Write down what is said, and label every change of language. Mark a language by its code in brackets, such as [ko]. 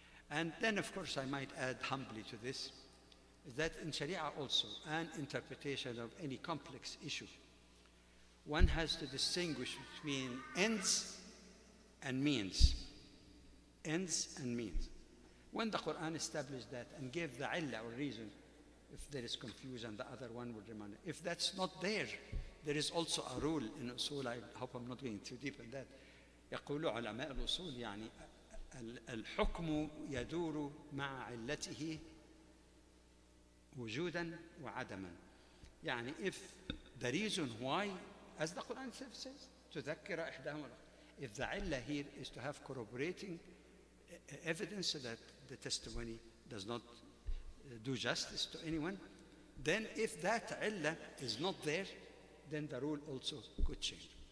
[en] And then, of course, I might add humbly to this, that in Sharia also, an interpretation of any complex issue, one has to distinguish between ends and means. Ends and means. When the Quran established that and gave the illah or reason, if there is confusion, the other one would remain. If that's not there, there is also a rule in usul. I hope I'm not going too deep in that. [ar] يقول علماء الأصول يعني الحكم يدور مع علته وجودا وعدما. [en] يعني if the reason why, as the Quran says, [ar] تذكر إحداهما الآخر. [en] If the علة here is to have corroborating evidence so that the testimony does not do justice to anyone, then if that علة is not there, then the rule also could change.